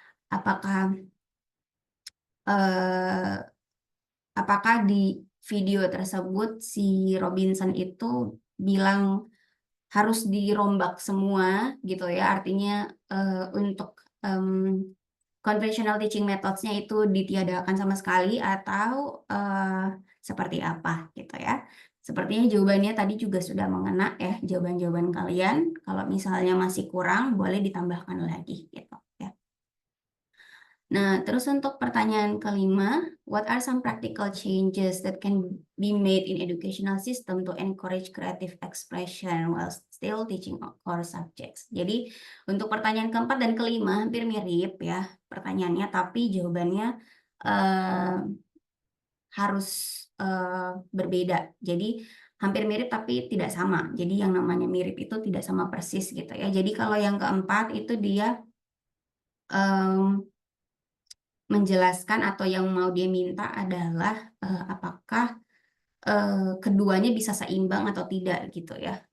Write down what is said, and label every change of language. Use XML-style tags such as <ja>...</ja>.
<id>Apakah di video tersebut si Robinson itu bilang harus dirombak semua gitu ya, artinya untuk</id> <en>conventional teaching methods-</en> <id>nya itu ditiadakan sama sekali atau seperti apa gitu ya. Sepertinya jawabannya tadi juga sudah mengena ya jawaban-jawaban kalian. Kalau misalnya masih kurang boleh ditambahkan lagi gitu ya. Nah, terus untuk pertanyaan kelima,</id> <en>what are some practical changes that can be made in educational system to encourage creative expression while still teaching core subjects?</en> <id>Jadi, untuk pertanyaan keempat dan kelima hampir mirip ya pertanyaannya, tapi jawabannya harus berbeda. Jadi, hampir mirip tapi tidak sama. Jadi, yang namanya mirip itu tidak sama persis gitu ya. Jadi, kalau yang keempat itu dia menjelaskan atau yang mau dia minta adalah apakah keduanya bisa seimbang atau tidak gitu ya.</id>